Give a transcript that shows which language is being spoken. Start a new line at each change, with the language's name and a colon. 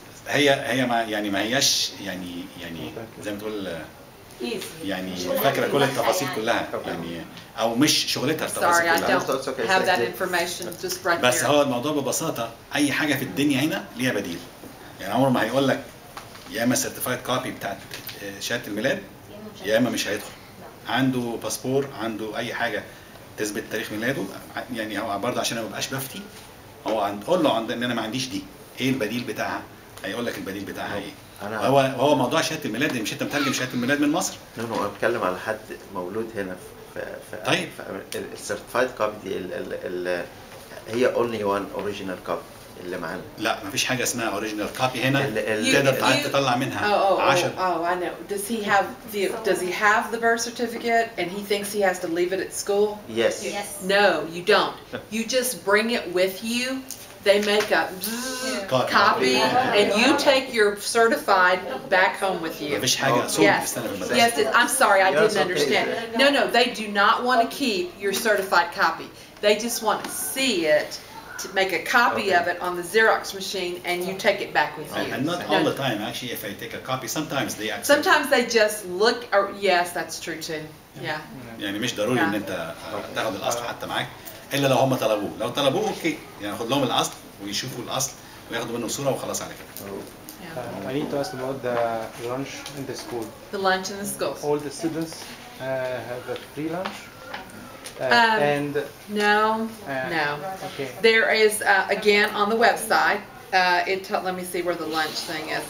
Arabic: هي ما هياش يعني زي ما تقول يعني فاكرة كل التفاصيل كلها يعني او مش شغلتها التفاصيل كلها.
English: Sorry, I don't have that information just right
Arabic: بس
English: there.
Arabic: هو الموضوع ببساطة أي حاجة في الدنيا هنا ليها بديل. يعني عمره ما هيقول لك يا إما سيرتيفايد كوبي بتاعت شهادة الميلاد يا إما مش هيدخل. عنده باسبور، عنده أي حاجة تثبت تاريخ ميلاده، يعني هو برضه عشان ما يبقاش بفتي هو قول له إن أنا ما عنديش دي، إيه البديل بتاعها؟ هيقول لك البديل بتاعها إيه. هو موضوع شهادة الميلاد مش أنت مترجم شهادة الميلاد من مصر؟ أنا بتكلم على حد مولود هنا طيب السيرتيفايد كوبي دي هي
English: only one original copy
Arabic: اللي معانا. لا مفيش حاجة اسمها اوريجينال كوبي هنا تقدر تطلع منها 10.
English: Oh, I know. Does he have the birth certificate and he thinks he has to leave it at school? Yes. No, you don't. You just bring it with you. They make a copy and you take your certified back home with you.
Arabic: مفيش حاجة
English: Yes, I'm sorry, I didn't understand. No, they do not want to keep your certified copy. They just want to see it, to make a copy of it on the Xerox machine, and you take it back with you. And not all the time, actually. If I take a copy, sometimes they accept. Sometimes they just look. Or yes, that's true too. Yeah.
Arabic: يعني مش ضروري إن أنت تاخد الأصل حتى معاك إلا لو هم طلبوه. لو طلبوه أوكي، يعني خد لهم الأصل ويشوفوا الأصل وياخدوا منه صورة وخلاص على كده.
English: I need to ask about the lunch in the school. The lunch in the school. All the students have a free lunch. And no. Okay. There is again on the website. Let me see where the lunch thing is.